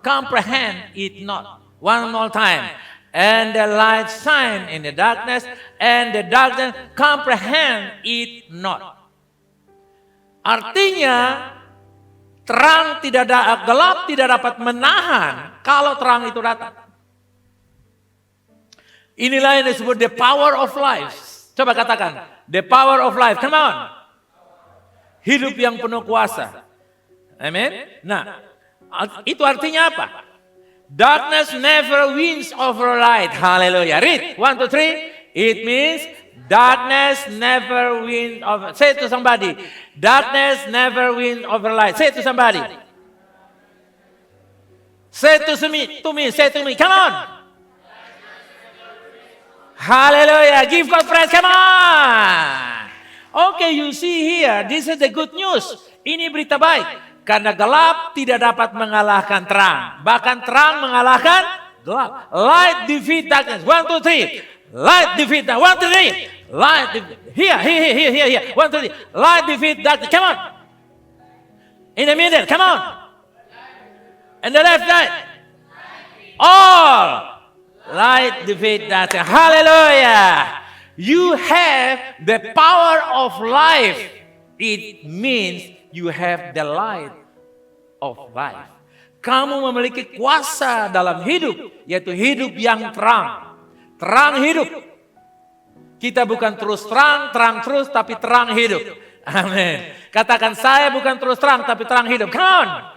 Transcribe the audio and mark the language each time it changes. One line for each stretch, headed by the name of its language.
English: Comprehend it not. One more time. And the light shine in the darkness, and the darkness comprehend it not.
Indonesian: Artinya, terang tidak gelap tidak dapat menahan kalau terang itu datang. Inilah yang disebut
English: the power of life.
Indonesian: Coba katakan,
English: the power of life. Come on.
Indonesian: Hidup yang penuh kuasa. Amen. Nah, itu artinya apa?
English: Darkness never wins over light. Hallelujah. Read. 1, 2, 3. It means darkness never wins over. Say it to somebody. Darkness never wins over light. Say it to somebody. Say it to me. Say it to me. Come on. Hallelujah. Give God praise. Come on. Okay, you see here, this is the good news.
Indonesian: Ini berita baik. Karena gelap tidak dapat mengalahkan terang. Bahkan terang mengalahkan gelap.
English: Light defeat darkness. 1, 2, 3. Light defeat darkness. 1, 2, 3. Light defeat. Here. 1, 2, 3. Light defeat darkness. Come on. In the middle. Come on. And the left side. All. Light defeat darkness. Hallelujah. You have the power of life. It means you have the light of life.
Indonesian: Kamu memiliki kuasa dalam hidup, yaitu hidup yang terang. Terang hidup. Kita bukan terus terang terus, tapi terang hidup. Amin. Katakan, saya bukan terus terang, tapi terang hidup.
English: Come on.